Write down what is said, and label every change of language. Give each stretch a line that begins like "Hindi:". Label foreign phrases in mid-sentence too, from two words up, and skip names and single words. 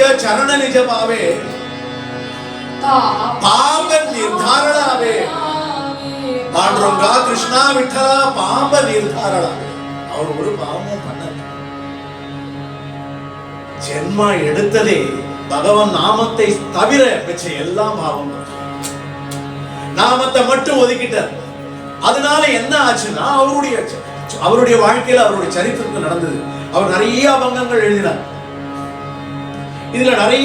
Marathi: चरण निज पावे पाप निर्धारणावे पांडुरंगा कृष्णा विठला पाप निर्धारणावे
Tamil: அவர் ஒரு பாவமும் பண்ணல ஜென்மா எடுத்ததே பகவான் நாமத்தை தவிர பெற்ற எல்லாம் பாவம் நாமத்தை மட்டும் ஒதுக்கிட்டார் அதனால என்ன ஆச்சுன்னா அவருடைய வாழ்க்கையில அவருடைய சரித்திரத்தில் நடந்தது அவர் நிறைய அபங்கங்கள் எழுதினார் இதுல நிறைய